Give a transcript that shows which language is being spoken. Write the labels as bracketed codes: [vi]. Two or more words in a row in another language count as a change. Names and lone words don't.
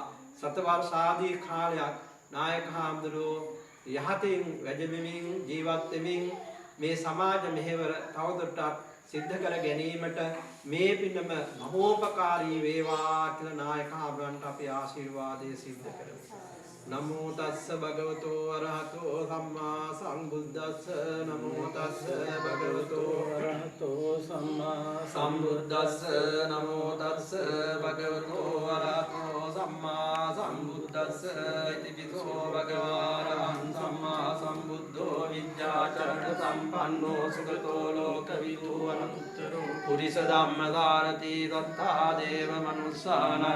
[si] සතවර්ෂාදී කාලයක් නායක හාමුදුරුවෝ යහතින් වැජබෙමින් ජීවත් වෙමින් මේ සමාජ මෙහෙවර තවදුරටත් සිද්ධ කර ගැනීමට මේ පිනම මහෝපකාරී වේවා කියලා නායක හාමුදුරන්ට අපි ආශිර්වාදය සිද්ධ කරමු. [pi] නමෝ තස්ස භගවතෝ අරහතෝ සම්මා සම්බුද්දස්ස. නමෝ තස්ස භගවතෝ අරහතෝ සම්මා සම්බුද්දස්ස. නමෝ තස්ස භගවතෝ අරහතෝ සම්මා සම්බුද්දස්ස. ඉතිපිසෝ භගවාරහං සම්මා සම්බුද්ධෝ විද්‍යාචරණ සම්පන්නෝ සුගතෝ ලෝකවිදු අනුත්තරෝ පුරිස ධම්මදාරති තත්තා දේව මනුස්සානං